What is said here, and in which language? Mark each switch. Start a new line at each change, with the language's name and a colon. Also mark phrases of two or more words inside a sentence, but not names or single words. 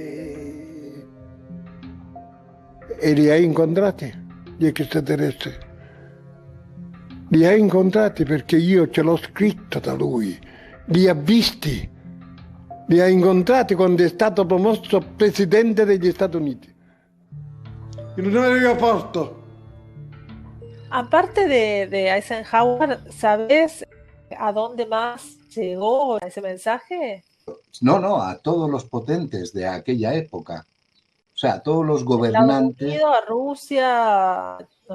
Italian: E li hai incontrati, gli extraterrestri? Li hai incontrati perché io ce l'ho scritto da lui, li ha visti, li ha incontrati quando è stato promosso presidente degli Stati Uniti. In un aeroporto.
Spanish: Aparte de Eisenhower, ¿sabes a dónde más llegó ese mensaje? No, a todos los potentes de aquella época. O sea, a todos los gobernantes. Estados Unidos, a Rusia, no